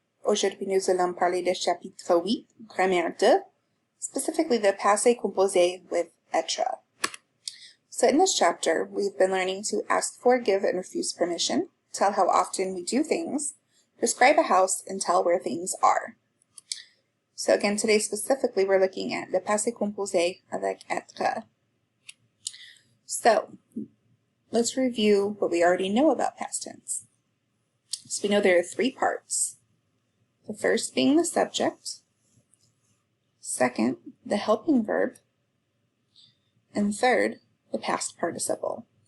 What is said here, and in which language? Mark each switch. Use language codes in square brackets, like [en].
[fr] Aujourd'hui, nous allons parler du chapitre 8, grammaire 2, [en] specifically the passé composé with être. So in this chapter, we've been learning to ask for, give, and refuse permission, tell how often we do things, describe a house, and tell where things are. So again, today specifically, we're looking at [fr] le passé composé avec être. [en] So let's review what we already know about past tense. So we know there are three parts. The first being the subject, second, the helping verb, and third, the past participle.